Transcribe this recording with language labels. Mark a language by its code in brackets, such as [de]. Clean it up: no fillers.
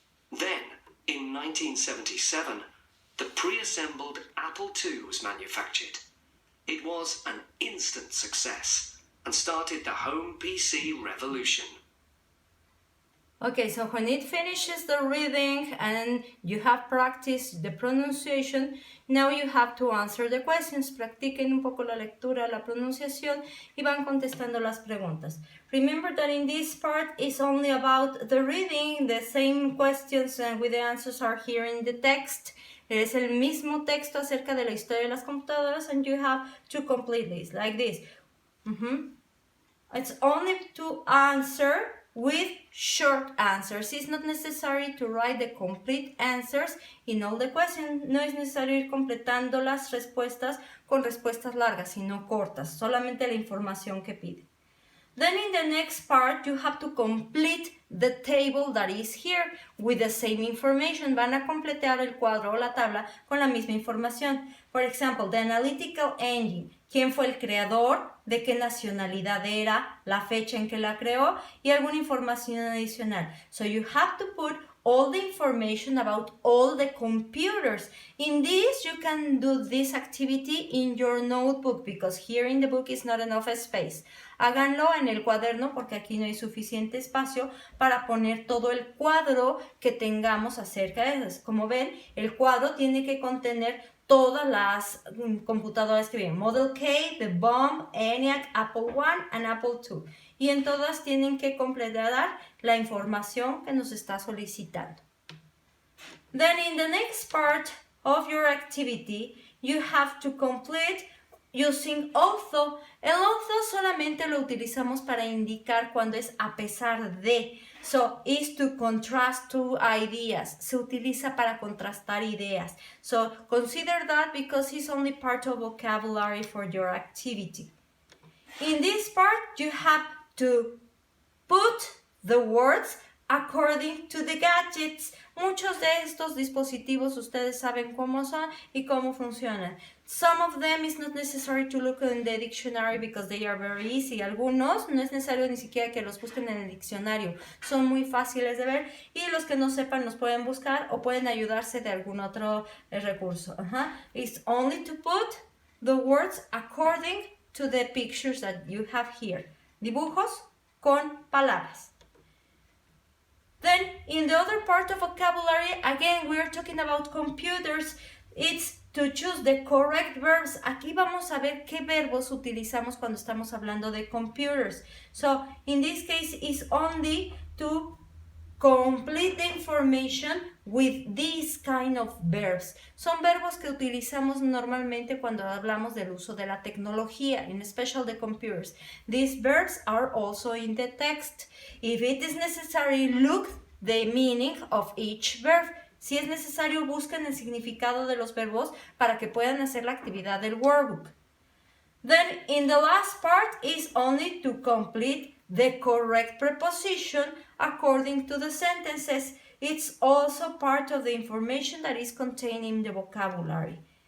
[en] Then, in 1977, the pre-assembled Apple II was manufactured. It was an instant success and started the home PC revolution. Okay, so when it finishes the reading and you have practiced the pronunciation, now you have to answer the questions. [es] Practiquen un poco la lectura, la pronunciación y van contestando las preguntas. [en] Remember that in this part it's only about the reading. The same questions with the answers are here in the text. [es] Es el mismo texto acerca de la historia de las computadoras [en] and you have to complete this, like this. It's only to answer with short answers. It's not necessary to write the complete answers in all the questions. [es] No es necesario ir completando las respuestas con respuestas largas, sino cortas, solamente la información que pide. [en] Then in the next part, you have to complete the table that is here with the same information. [es] Van a completar el cuadro o la tabla con la misma información. [en] For example, the analytical engine. [es] ¿Quién fue el creador? ¿De qué nacionalidad era? ¿La fecha en que la creó? Y alguna información adicional. [en] So you have to put all the information about all the computers. In this, you can do this activity in your notebook because here in the book is not enough space. [es] Háganlo en el cuaderno porque aquí no hay suficiente espacio para poner todo el cuadro que tengamos acerca de eso. Como ven, el cuadro tiene que contener todas las computadoras que vienen. Model K, The Bomb, ENIAC, Apple I and Apple II. Y en todas tienen que completar la información que nos está solicitando. [en] Then in the next part of your activity, you have to complete using although. [es] El although solamente lo utilizamos para indicar cuando es a pesar de. [en] So, is to contrast two ideas. [es] Se utiliza para contrastar ideas. [en] So, consider that because it's only part of vocabulary for your activity. In this part, you have to put the words according to the gadgets. [es] Muchos de estos dispositivos ustedes saben cómo son y cómo funcionan. [en] Some of them is not necessary to look in the dictionary because they are very easy. [es] Algunos no es necesario ni siquiera que los busquen en el diccionario. Son muy fáciles de ver y los que no sepan los pueden buscar o pueden ayudarse de algún otro recurso. [en] It's only to put the words according to the pictures that you have here. [es] Dibujos con palabras. [en] Then, in the other part of vocabulary, again, we are talking about computers. It's to choose the correct verbs. [es] Aquí vamos a ver qué verbos utilizamos cuando estamos hablando de computers. [en] So, in this case, it's only to complete the information with these kind of verbs. [es] Son verbos que utilizamos normalmente cuando hablamos del uso de la tecnología, [en] in special the computers. These verbs are also in the text. If it is necessary, look the meaning of each verb. [es] Si es necesario, busquen el significado de los verbos para que puedan hacer la actividad del workbook. [en] Then, in the last part is only to complete the correct preposition according to the sentences. It's also part of the information that is contained in the vocabulary.